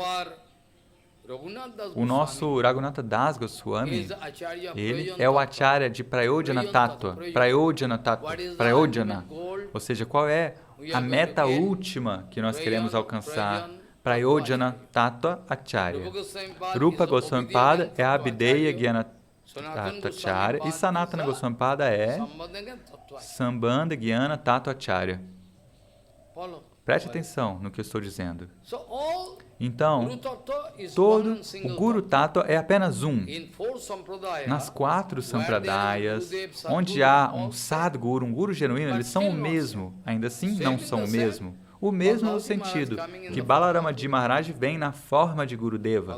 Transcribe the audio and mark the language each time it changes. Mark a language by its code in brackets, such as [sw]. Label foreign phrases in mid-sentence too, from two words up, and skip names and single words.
[pt] O nosso Raghunatha Das Goswami, ele é o acharya de [sa] Prayojana Tattva. [pt] Prayojana. Ou seja, qual é a meta última que nós queremos alcançar? [sa] Prayojana Tattva Acharya. [pt] Rupa Goswami Pada é a [sa] Abhideya Gyana Tattva Acharya [pt] e Sanatana Goswami Pada é [sa] Sambandha Gyana Tattva Acharya. [pt] Preste atenção no que eu estou dizendo. Então, todo o [sa] Guru Tattva [pt] é apenas um. Nas 4 sampradayas, onde há um Sadguru, um Guru genuíno, eles são o mesmo. Ainda assim, não são o mesmo. O mesmo no sentido que Balaramaji Maharaj vem na forma de Gurudeva.